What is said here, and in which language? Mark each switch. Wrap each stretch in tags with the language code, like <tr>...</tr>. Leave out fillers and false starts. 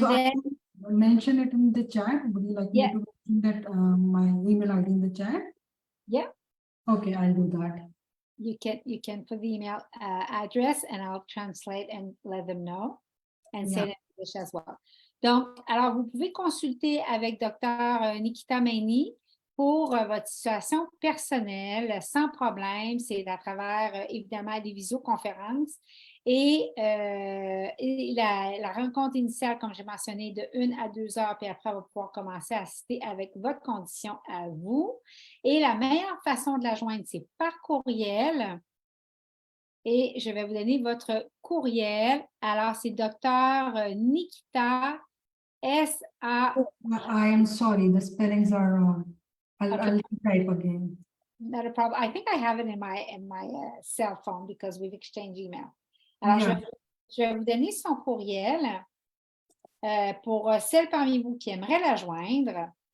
<en>so then I mention it in the chat. Would you like me to mention that my email ID in the chat? Yeah. Okay, I'll do that. you can put the email address and I'll translate and let them know and say it in English as well.</en> <fr>Donc, alors, vous pouvez consulter avec Dr Nikhita Maini pour votre situation personnelle sans problème. C'est à travers, évidemment, des visioconférences. Et la rencontre initiale, comme j'ai mentionné, de 1 à 2 heures, puis après, on va pouvoir commencer à assister avec votre condition à vous. Et la meilleure façon de la joindre, c'est par courriel. Et je vais vous donner votre courriel. Alors, c'est Dr Nikhita, S-A...</fr> <en>I am sorry, the spellings are wrong. I'll type again. Not a problem. I think I have it in my cell phone because we've exchanged email.</en> <fr>Alors, je vais vous donner son courriel pour celles parmi vous qui aimeraient la joindre.</fr>